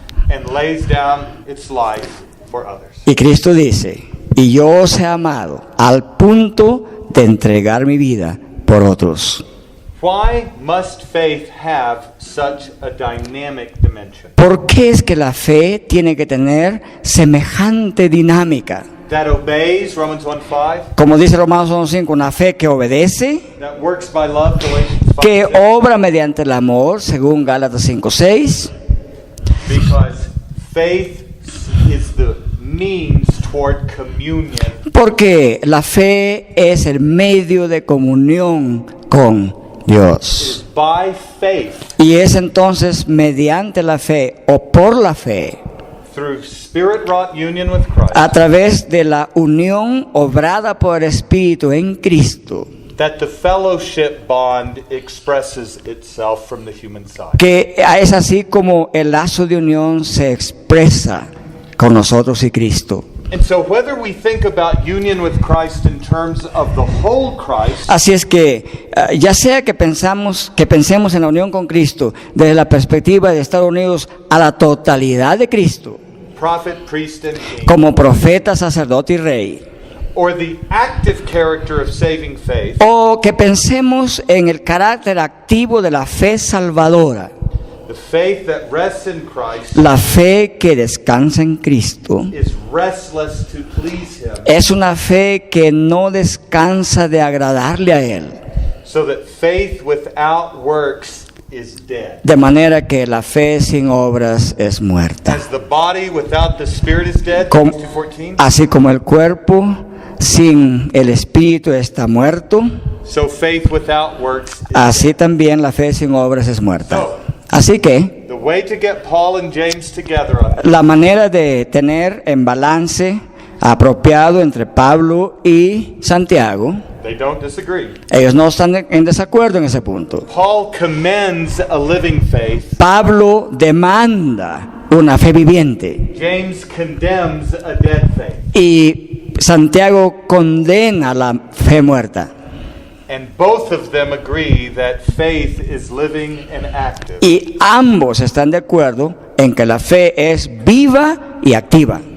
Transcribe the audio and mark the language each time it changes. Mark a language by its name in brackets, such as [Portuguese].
[English] And lays down its life for others. [Spanish] Y Cristo dice, y yo os he amado al punto de entregar mi vida por otros. [English] Why must faith have such a dynamic dimension? [Spanish] ¿Por qué es que la fe tiene que tener semejante dinámica? [English] that obeys, Romans 1:5, [Spanish] como dice Romanos 1:5, una fe que obedece, [English] that works by love, Galatians 5:6, [Spanish] que obra mediante el amor, según Gálatas 5:6, [English] because faith is the means toward communion. [Spanish] porque la fe es el medio de comunión con [English] It [Spanish] Dios. [English] is by faith, [Spanish] Y es entonces mediante la fe o por la fe, [English] through spirit-wrought union with Christ, [Spanish] a través de la unión obrada por el Espíritu en Cristo, [English] that the fellowship bond expresses itself from the human side. [Spanish] que es así como el lazo de unión se expresa con nosotros y Cristo. [English] And so whether we think about union with Christ in terms of the whole Christ, [Spanish] Así es que ya sea que pensemos en la unión con Cristo desde la perspectiva de estar unidos a la totalidad de Cristo, [English] prophet, priest, and king, [Spanish] como profeta, sacerdote y rey, [English] or the active character of saving faith, [Spanish] o que pensemos en el carácter activo de la fe salvadora, [English] the faith that rests in Christ [Spanish] la fe que descansa en Cristo, [English] is restless to please him, [Spanish] es una fe que no descansa de agradarle a Él, [English] so that faith without works is dead. [Spanish] de manera que la fe sin obras es muerta. [English] As the body without the spirit is dead, [Spanish] Como- [English] James 2:14, [Spanish] Así como el cuerpo sin el espíritu está muerto, [English] so faith without works is [Spanish] así también la fe sin obras es muerta. [English] So, [Spanish] Así que [English] the way to get Paul and James together on this [Spanish] la manera de tener en balance apropiado entre Pablo y Santiago, [English] they don't disagree. [Spanish] ellos no están en desacuerdo en ese punto. [English] Paul commends a living faith. [Spanish] Pablo demanda una fe viviente [English] James condemns a dead faith. [Spanish] y Santiago condena la fe muerta. [English] And both of them agree that faith is living and active [Spanish] Y ambos están de acuerdo en que la fe es viva y activa